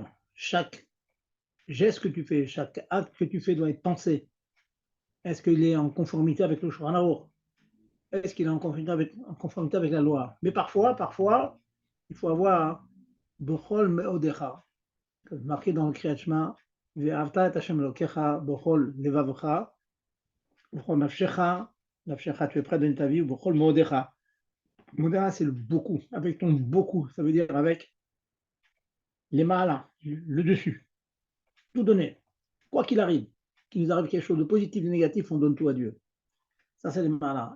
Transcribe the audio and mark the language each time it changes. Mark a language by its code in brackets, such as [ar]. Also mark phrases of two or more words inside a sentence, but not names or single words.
[fr] Chaque geste que tu fais, chaque acte que tu fais doit être pensé. Est-ce qu'il est en conformité avec le Shulchan Aruch? Est-ce qu'il est en conformité avec la loi? Mais parfois, il faut avoir [he] בכל מאדך, [fr] marqué dans le Kriyat Shema, [he] ואהבת את ה' אלוקיך בכל לבבך, בכל נפשך, נפשך, [fr] tu es prêt à donner ta vie, ou [he] בכל מאדך. [fr] Meodecha, c'est le beaucoup, avec ton beaucoup, ça veut dire avec les malins, le dessus, tout donner, quoi qu'il arrive, qu'il nous arrive quelque chose de positif ou de négatif, on donne tout à Dieu. Ça, c'est les malins.